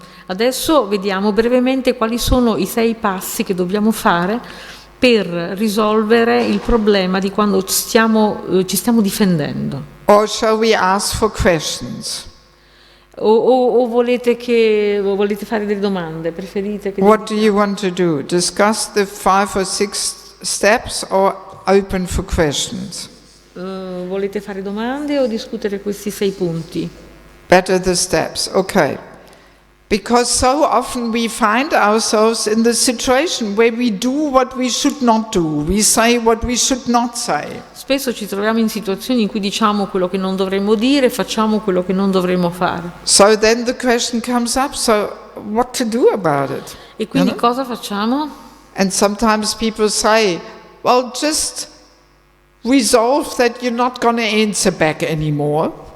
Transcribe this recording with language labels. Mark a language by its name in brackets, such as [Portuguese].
[Italian] Adesso vediamo brevemente quali sono i 6 passi che dobbiamo fare per risolvere il problema di quando ci stiamo difendendo. [English] Or shall we ask for questions? [Italian] O volete fare delle domande? Preferite che [English] What do you want to do? Discuss the 5 or 6 steps or open for questions? [Italian] Volete fare domande o discutere questi 6 punti? [English] Better the steps, okay. Because so often we find ourselves in the situation where we do what we should not do, we say what we should not say. [Italian] Spesso ci troviamo in situazioni in cui diciamo quello che non dovremmo dire, facciamo quello che non dovremmo fare. [English] So then the question comes up, so what to do about it? [Italian] E quindi cosa facciamo? [English] And sometimes people say, well, just resolve that you're not going to answer back anymore.